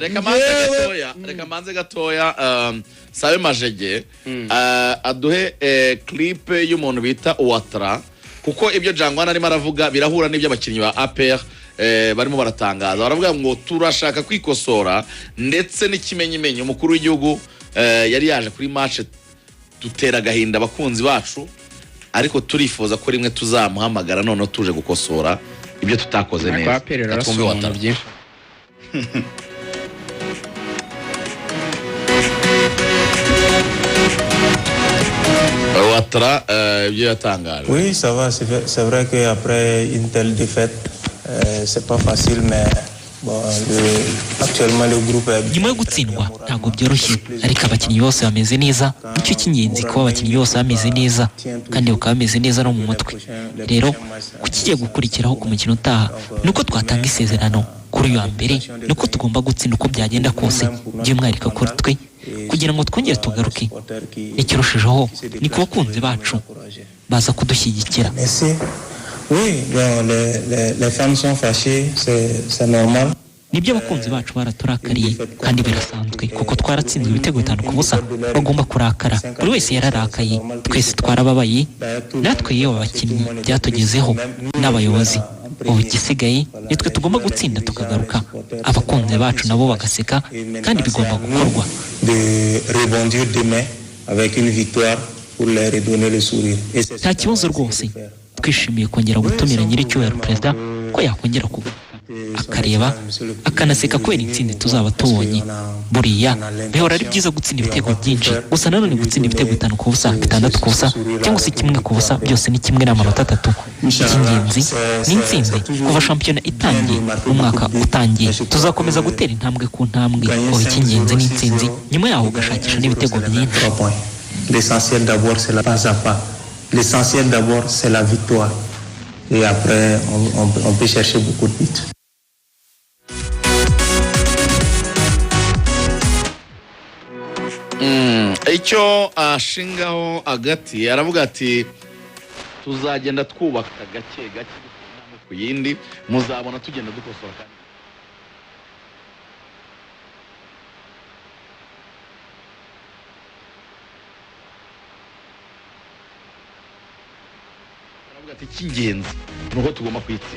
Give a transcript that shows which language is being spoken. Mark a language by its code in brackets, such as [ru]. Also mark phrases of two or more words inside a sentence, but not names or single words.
[rw] reka manze gatoya Sabe Majege aduhe clip y'umuntu bita Ouattara kuko ibyo Jangwani arimo aravuga birahura n'ibyo abakinnyi ba APR barimo baratangaza baravuga ngo turashaka kwikosora ndetse n'ikimenyimenyi umukuru w'igihugu yari yaje kuri match dutera gahinda abakunzi bacu ariko turifuza ko rimwe tuzamuhamagara none tuje gukosora ibyo tutakoze neza twumve Ouattara byinshi Ouattara ibyo yatangaje. [fr] Oui, ça va, c'est vrai qu'après une telle défaite, c'est pas facile, mais bon, actuellement le groupe est... [rw] nyuma yo gutsindwa ntabwo byoroshye ariko abakinnyi bose bameze neza nicyo cy'ingenzi kuba abakinnyi bose bameze neza kandi bakaba bameze neza no mu mutwe rero kukigiye gukurikiraho ku mukino utaha nuko twatanga isezerano kuri uyu wa mbere nuko tugomba gutsinda uko byagenda kose by'umwihariko kuri twe kugira ngo twongere tugaruke ikirushijeho ni ku bakunzi bacu baza kudushyigikira. [fr] Oui, bon, les fans sont fâchés, c'est normal. [rw] Nibyo abakunzi bacu baraturakariye kandi birasanzwe kuko twaratsinzwe ibitego 5-0 bagomba kurakara buri wese yararakaye twese twarababaye natwe yewe abakinnyi byatugezeho n'abayobozi ubu igisigaye nitwe tugomba gutsinda tukagaruka abakunzi bacu nabo bagaseka kandi bigomba gukorwa [fr] de rebondir demain avec une victoire pour leur redonner le sourire. [rw] nta kibazo rwose twishimiye kongera gutumira nyiricyubahiro perezida ko yakongera akareba akanaseka kubera intsinzi tuzaba tubonye. Buriya bihora ari byiza gutsinda ibitego byinshi, gusa nanone gutsinda ibitego 5 ku busa, 6 ku busa cyangwa se 1 ku busa, byose ni kimwe n'amanota 3. Icy'ingenzi ni intsinzi. Kuva shampiyona itangiye umwaka utangiye tuzakomeza gutera intambwe ku ntambwe, aho icy'ingenzi ni intsinzi, nyuma yaho ugashakisha n'ibitego byinshi. [fr] L'essentiel d'abord c'est la pas à pas. L'essentiel d'abord c'est la victoire. Et après on peut chercher beaucoup de buts. [rw] Icyo ashingaho agati aravuga ati tuzagenda twubaka gake gake ku yindi, muzabona tugenda dukosora kandi aravuga ati cy'ingenzi nuko tugomba kwitsinda.